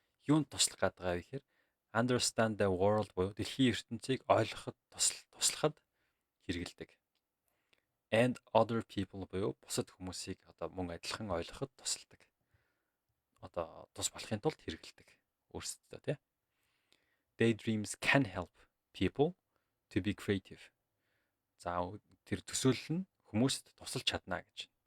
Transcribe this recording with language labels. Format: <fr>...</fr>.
<mn>Юунд туслах гэдэг вэ гэхээр</mn> <en>understand the world</en> <mn>буюу дэлхийн ертөнцийг ойлгоход туслахад хэрэгэлдэг.</mn> <en>And other people</en> <mn>буюу бусад хүмүүсийг одоо мөн адилхан ойлгоход тусалдаг. Одоо тус болохын тулд хэрэгэлдэг өөрсдөө тий.</mn> <en>Daydreams can help people to be creative.</en> <mn>За тэр төсөөлөл нь хүмүүст тусалж чадна гэж.</mn>